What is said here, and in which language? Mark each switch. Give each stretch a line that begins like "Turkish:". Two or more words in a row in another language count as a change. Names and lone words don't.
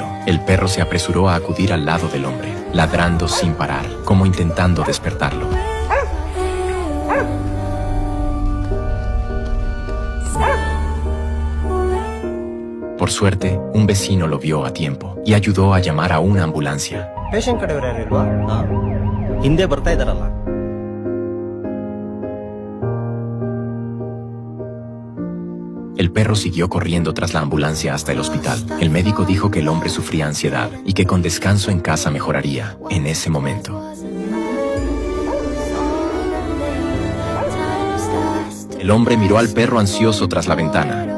Spanish: El perro se apresuró a acudir al lado del hombre, ladrando sin parar, como intentando despertarlo. Por suerte, un vecino lo vio a tiempo y ayudó a llamar a una ambulancia.
Kannada: ಪೇಷಂಟ್ ಕಡೆಯವರು ಯಾರು ಇಲ್ವಾ? ಹಿಂದೆ ಬರ್ತಾ ಇದಾರಲ್ಲ.
Spanish: El perro siguió corriendo tras la ambulancia hasta el hospital. El médico dijo que el hombre sufría ansiedad y que con descanso en casa mejoraría en ese momento. El hombre miró al perro ansioso tras la ventana.